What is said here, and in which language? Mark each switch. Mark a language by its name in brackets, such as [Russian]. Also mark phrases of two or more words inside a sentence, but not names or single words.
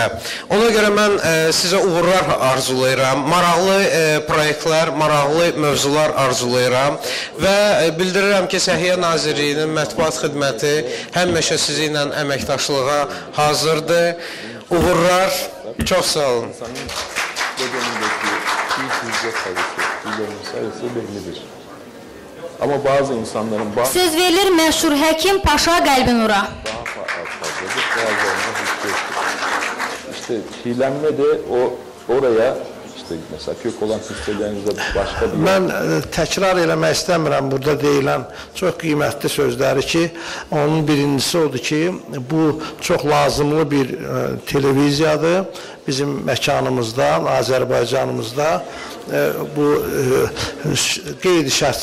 [Azerbaijani] Ona görə mən sizə uğurlar arzulayıram, maraqlı proyektlər, maraqlı mövzular arzulayıram və bildirirəm ki, Səhiyyə Nazirliyinin Mətbuat Xidməti həmişə sizinlə əməkdaşlığa hazırdır. Uğurlar, çox sağ olun. [Turkish] Sayısı bellidir. Ama bazı insanların... [Azerbaijani] Söz verilir məşhur həkim Paşa Qəlbinura. [Turkish] Daha fazladır, bazılarına hiç yoktur. İşte çiğlenme de oraya, işte mesela kök olan hisselerinizde başka bir... [Azerbaijani] Mən təkrar eləmək istəmirəm burada deyilən çox qiymətli sözləri ki, onun birincisi odur ki, bu çox lazımlı bir televiziyadır. Bizim məkanımızda, Azərbaycanımızda bu qeyri şərtsizdir.